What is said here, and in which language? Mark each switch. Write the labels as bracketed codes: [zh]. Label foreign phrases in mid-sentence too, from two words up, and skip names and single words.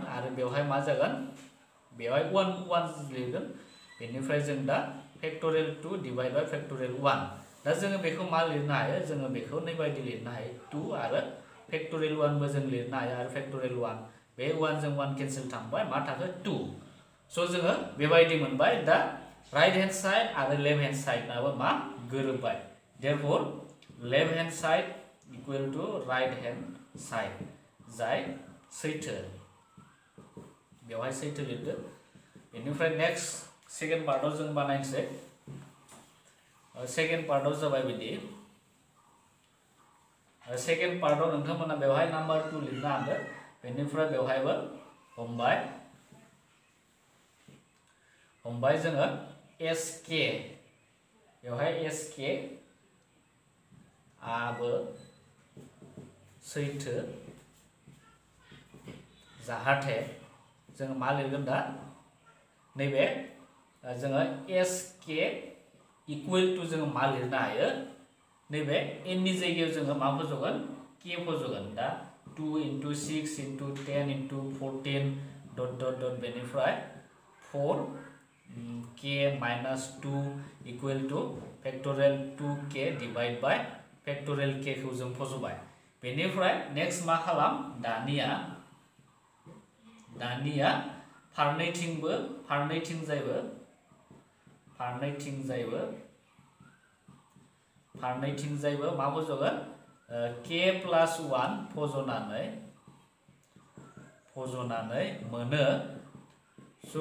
[brx] आरो बेवहाय मा जागोन बेवहाय 1 लिरगोन बेनिफ्राय जों दा [en] factorial 2 divide by factorial 1 [brx] दा जोङो बेखौ मा लिरनो हायो जोङो बेखौ नै बायदि लिरनो हायो 2 आरो फेक्टोरियल 1 बो जों लिरनो हायो आरो फेक्टोरियल 1 बे 1 जों 1 कैंसिल थांबाय मा थाखो 2 सो जोङो बेबायदि मोनबाय दा [en] right hand side [brx] आरो [en] left hand side [brx] नाबो मा गोरोबबाय [en] therefore left hand side equal to right hand side [brx] जाय सैथो बेवहाय सैथो लिरदो बेनिफ्राय [en] next second part [brx] जों बानायनोसै [en] second part [brx] जाबाय बिदि [en] second part [brx] नोंथांमोना बेवहाय नम्बर 2 लिरनो हागोन बेनिफ्राय बेवहायबो हमबाय जोङो SK बेवहाय SK आबो सैथो जाहाथे जों मा लिरगोन दा नैबे जोङो SK [en] equal to [brx] जोङो मा लिरनो हायो नैबे n नि जायगायाव जोङो मा फजगोन k फजगोन दा [en] 2 into 6 into 10 into 14 dot dot dot [brx] बेनिफ्राय [en] 4 k minus 2 equal to factorial 2k divide by factorial k [brx] खौ जों फजबाय बेनिफ्राय नेक्स्ट मा खालाम दानिया फारनैथिंजायबो मा फजगोन [en] k plus 1 [brx] फजनानै मोनो सो